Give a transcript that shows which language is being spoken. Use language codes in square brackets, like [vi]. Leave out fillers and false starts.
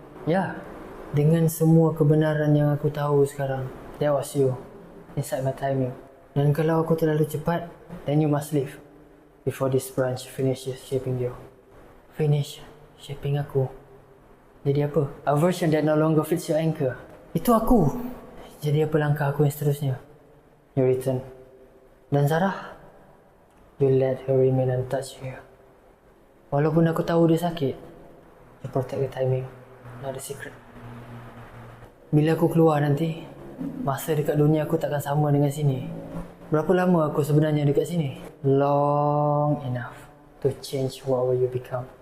[ms] Ya, dengan semua kebenaran yang aku tahu sekarang, [en] that was you inside my timing. [ms] Dan kalau aku terlalu cepat, [en] then you must leave before this branch finishes shaping you. [ms] Finish shaping aku. Jadi apa? [en] A version that no longer fits your anchor. [ms] Itu aku. Jadi apa langkah aku yang seterusnya? [en] You return. Dan Sarah, you let her remain untouched here. [ms] Walaupun aku tahu dia sakit, [en] you protect the timing, not the secret. [ms] Bila aku keluar nanti, masa dekat dunia aku takkan sama dengan sini. Berapa lama aku sebenarnya dekat sini? [en] Long enough to change whatever you become.